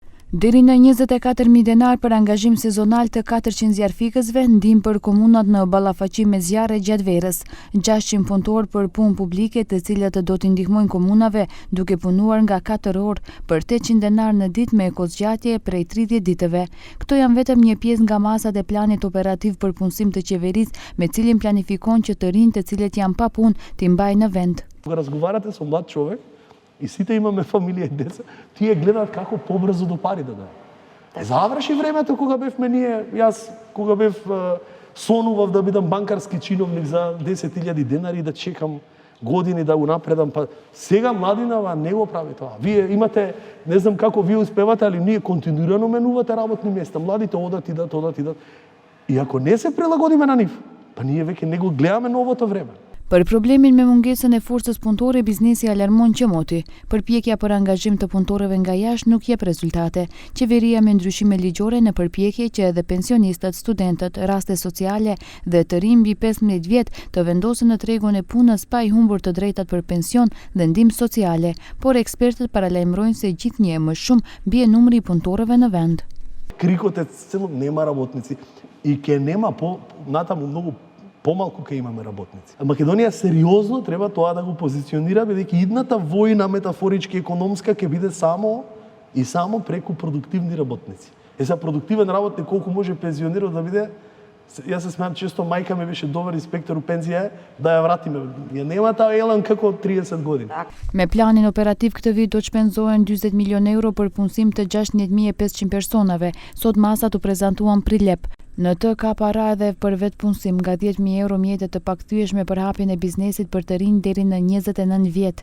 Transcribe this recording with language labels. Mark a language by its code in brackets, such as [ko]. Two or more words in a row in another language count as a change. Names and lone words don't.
[sq] Deri në 24.000 denar për angazhim sezonal të 400 zjarfikësve, ndihmë për komunat në ballafaqim me zjarre gjatë verës, 600 punëtor për punë publike të cilët do t'i ndihmojnë komunave duke punuar nga 4 orë për 800 denar në ditë me kozgjatje prej 30 ditëve. Këto janë vetëm një pjesë nga masat e planit operativ për punësim të qeverisë, me cilin planifikon që të rinjtë të cilët janë pa punë t'i mbajnë në vend. [mk] Кога разговарате со млад човек и сите имаме фамилија и деца, тие гледаат како побрзо до пари да дадат. Заврши времето кога бевме ние, јас кога бев сонував да бидам банкарски чиновник за 10.000 денари и да чекам години да унапредам, па сега младинава не го прави тоа. Вие имате, не знам како вие успевате, али ние континуирано менувате работни места. Младите одат, идат. И ако не се прилагодиме на нив, па ние веќе не го гледаме новото време. [sq] Për problemin me mungesën e forcës punëtore, biznesi alarmon qemoti. Përpjekja për angazhim të punëtorëve nga jashtë nuk jep rezultate. Qeveria me ndryshime ligjore në përpjekje që edhe pensionistët, studentët, raste sociale dhe të rinj mbi 15 vjet të vendosen në tregun e punës pa i humbur të drejtat për pension dhe ndihmë sociale, por ekspertët paralajmërojnë se gjithnjë më shumë bie numri i punëtorëve në vend. [mk] Крикот е цело нема работници и ке нема натаму многу помалку ке имаме работници. Македонија сериозно треба тоа да го позиционира, бидејќи идната војна метафорички економска ќе биде само преку продуктивни работници. Сега продуктивен работник колку може пензиониран да биде, јас се смеам често мајка ми беше добар инспектор у пензија, да ја вратиме. Ја нема таа елан како 30 години. [sq] Me planin operativ këtë vit do të shpenzohen 40 milion euro për punësim të 16.500 personave. Sot masat u prezantuan prilep. Në të ka para edhe për vetë punësim nga 10.000 euro mjetet të pakthyeshme për hapjen e biznesit për të rinj deri në 29 vjet.